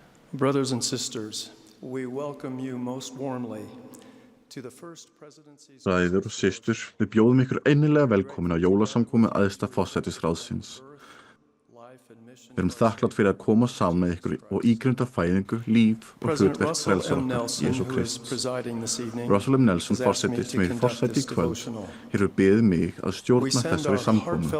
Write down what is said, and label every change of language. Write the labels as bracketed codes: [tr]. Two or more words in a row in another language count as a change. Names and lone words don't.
[en] Brothers and sisters, we welcome you most warmly to the first presidency's... [is] Bræður og systur, við bjóðum ykkur einilega velkomin á jólasamkomu æðsta forsætisráðsins. Við erum þakklátt fyrir að koma saman með ykkur og ígrunda fæðingu, líf og hlutverk frelsara okkar, Jesú Krist. Russell M. Nelson, forseti sem er forseti í kvöld, hefur beðið mig að stjórna þessari samkomu.